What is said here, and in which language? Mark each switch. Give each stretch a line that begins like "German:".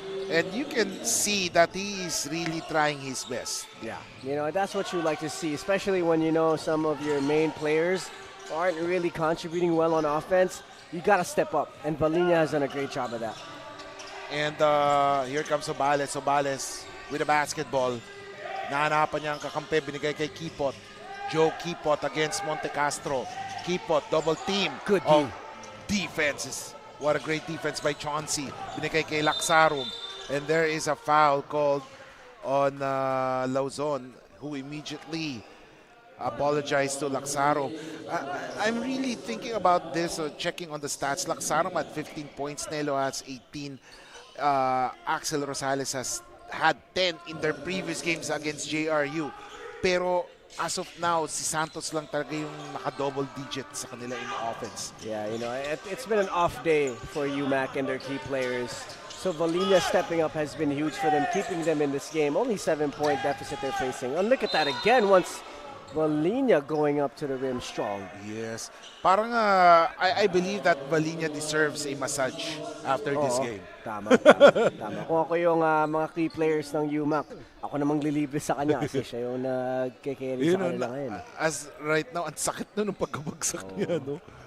English: And you can see that he is really trying his best. Yeah, you know, that's what you like to see, especially when you know some of your main players aren't really contributing well on offense. You got to step up, and Valinia has done a great job of that. And here comes Obales. Obales with a basketball.
Filipino: Nahanapan niya ang kakampi, binigay kay Kipot.
English: Joe Kipot against Monte Castro. Kipot, double team. Good defenses. What a great defense by Chauncey.
Filipino: Binigay kay Laksarum.
English: And there is a foul called on Lauzon, who immediately apologized to Laksarum. I'm really thinking about this, checking on the stats. Laksarum had 15 points, Nelo has 18. Axel Rosales has had 10 in their previous games against JRU.
Filipino: Pero as of now, si Santos lang talaga yung naka-double digit sa kanila
English: in offense. Yeah, you know, it's been an off day for UMAK and their key players. So Valinia stepping up has been huge for them, keeping them in this game. Only 7-point deficit they're facing. And look at that again, once Valinia going up to the rim strong. Yes. Parang I believe that Valinia deserves a massage after this game.
Filipino: Tama. Kung ako yung mga key players ng UMAK, ako namang lilibre sa kanya kasi siya yung nagke-carry sa kanila ngayon.
English: As right now,
Filipino: ang sakit na nung pagkabagsak niya, no?